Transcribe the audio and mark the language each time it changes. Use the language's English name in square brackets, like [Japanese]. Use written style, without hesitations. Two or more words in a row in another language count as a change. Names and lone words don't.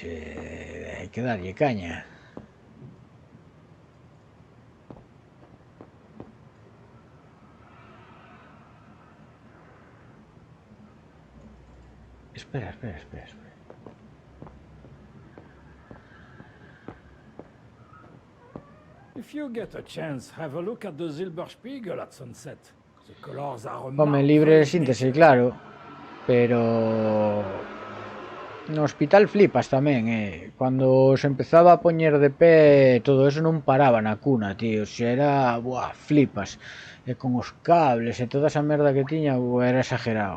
[Galician] Hai que darlle caña. Espera. [English] If you get a chance, have a look at the Silberspiegel at sunset. The colors are a [Galician] Home, libre de [English] marvelous [Galician] síntese, [English] nature. [Galician] claro. Pero... no hospital flipas tamén, Cando se empezaba a poñer de pé, [Spanish] todo eso [Galician] non paraba na cuna, tío. Se era... buah, flipas. E con os cables e toda esa merda que tiña, era exagerado.